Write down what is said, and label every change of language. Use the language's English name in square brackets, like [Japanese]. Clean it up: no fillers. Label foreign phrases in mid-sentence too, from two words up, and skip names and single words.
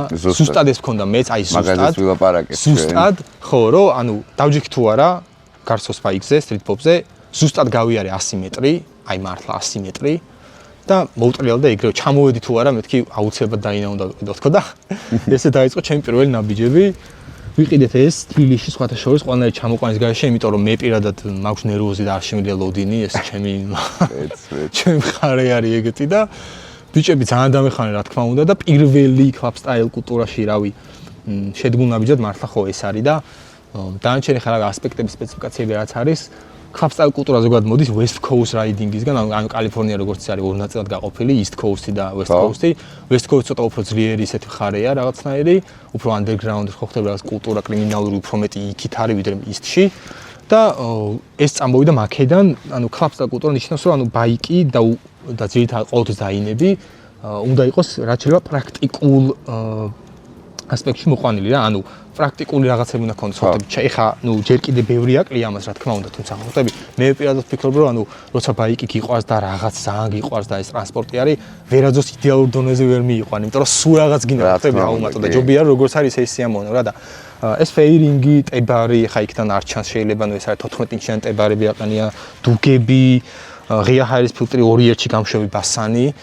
[Georgian] ზუსტად ეს მქონდა მეც აი ზუსტად ხო რომ დავჯიქი თუ არა გარსოს ბაიკზე Street Bob-ზე ზუსტად გავიარე 100 მეტრი, აი მართლა 100 მეტრი და მოვუტრიალ და ეგრევე ჩამოვედი თუ არა მეთქი აუცილებლად დაინა უნდა ვიყიდო თქო და ესე დაიწყო ჩემი პირველი ნაბიჯები. ვიყიდეთ ეს თბილისში სხვათა შორის ყველანაირი ჩამოყვანის გარეშე, იმიტომ რომ მე პირადად მაქვს ნერვოზი და არ შემიძლია ლოდინი, ეს ჩემი მხარე არის ეგეთი და ბიჭები ძალიან დამეხანე რა თქმა უნდა და პირველი [English] club style [Georgian] კულტურაში რავი შედგულ ნაბიჯად მართლა ხო ეს არის და დანარჩენი ხარ ასპექტების სპეციფიკაციები რაც არის club style კულტურა ზოგადად მოდის West Coast riding-ისგან კალიფორნია როგორც არის ორ ნაწილად გაყოფილი East Coast-ი და West Coast-ი West Coast ცოტა უფრო ძლიერი ისეთი ხარეა რაღაცნაირი უფრო underground ხო ხდება რაღაც კულტურა კრიმინალური უფრო მეტი იქით არის ვიდრე East-ში და ეს წამოვიდა მაქედან [English] club style [Georgian] კულტურა ნიშნავს რომ ბაიკი და ძირითადად ყოველთვის დაინები უნდა იყოს რაც შეიძლება პრაქტიკულ ასპექტში მოყვანილი რა პრაქტიკული რაღაცები უნდა ქონდეს ხოთები. ეხა ნუ ჯერ კიდე ბევრი აკლია ამას რა თქმა უნდა, თუმცა ხოთები მე პირადად ვფიქრობ რომ ანუ როცა ბაიკი გიყვარს და რაღაც ძალიან გიყვარს და ეს ტრანსპორტი არის, ვერაძოს იდეალურ დონეზე ვერ მიიყვან, იმიტომ რომ სულ რაღაც გინდა ხოთები აუმატო და ჯობია როგორც არის ეს სიამოვნო რა და ეს ფეირინგი, ტებარი, ხა იქიდან არ ჩანს შეიძლება ნუ ეს არის 14 ინჩიანი ტებარები აყენია, დუგები, ღია ჰაერის ფილტრი 2-1-ში გამშვები ბასანი